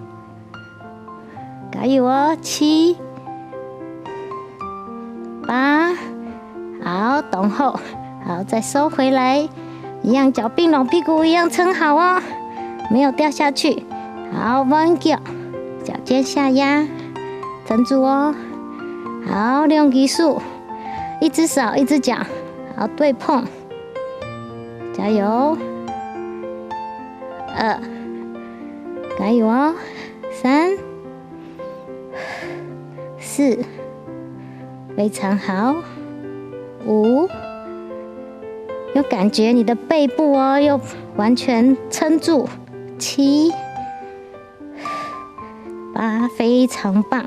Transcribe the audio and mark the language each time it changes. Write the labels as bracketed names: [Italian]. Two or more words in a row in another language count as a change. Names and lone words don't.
[Chinese] 加油哦。7、8，好，等候，好，再收回來，一樣腳併攏，屁股一樣撐好哦，沒有掉下去。好，彎腳，脚尖下压，撑住哦。好，利用移速，一只手一只脚，好对碰，加油。2，加油哦。3、4，非常好。5，有感觉你的背部哦，又完全撑住。7、8，非常棒。